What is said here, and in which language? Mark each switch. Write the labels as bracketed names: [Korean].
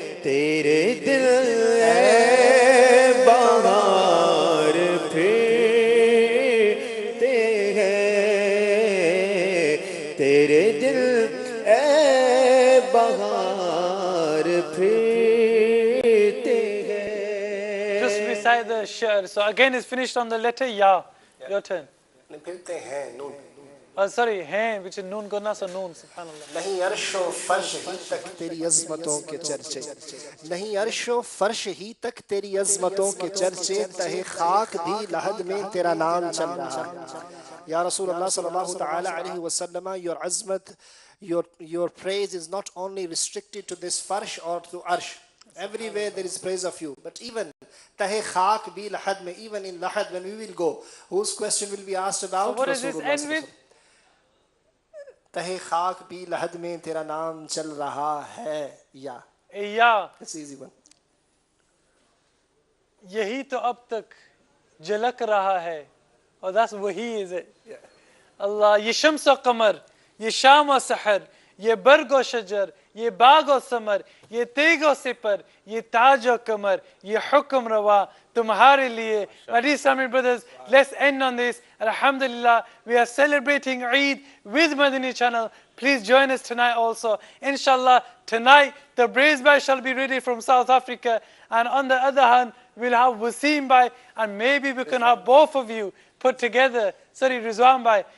[Urdu] تیرے دل اے بہار پھرتے ہیں، تیرے دل اے بہار پھرتے ہیں. [English] Just recite the shi'r. So again, it's finished on the letter ya. Your turn. [Urdu] پھرتے ہیں نون. [English] Sorry, hain, which is noon guna, so noon. Subhanallah. [Urdu] نہیں عرش و فرش ہی تک تیری عظمتوں کے چرچے، نہیں عرش و فرش ہی تک تیری عظمتوں کے چرچے، تہ خاک بھی لحد میں تیرا نام چل رہا ہے. یا رسول اللہ صلی اللہ تعالی علیہ وسلم, [English] your عظمت, your praise is not only restricted to this farsh or to arsh. Everywhere there is praise of you. But even [Urdu] tahe khak bi lahad mein, [English] even in lahad when we will go, whose question will be asked about? So what does this end with? [Urdu] Tahe khak bi lahad mein tera naam chal raha hai. Ya. [English] Ya. It's an easy one. [Urdu] یہی تو اب تک جھلک رہا ہے. [English] اور that's وہی is it. [Urdu] اللہ یہ شمس و قمر, یہ شام و سحر, یہ برگ و شجر, یہ باغ و ثمر, یہ تیگ و سپر, یہ تاج و کمر, یہ حکم روا تمہارے لیے. [English] My dear Islamic brothers, let's end on this. Alhamdulillah, we are celebrating Eid with Madani channel. Please join us tonight also. Inshallah, tonight the braised bhai shall be ready from South Africa. And on the other hand, we'll have Wasim bhai, and maybe we can have both of you put together. Sorry, Rizwan bhai.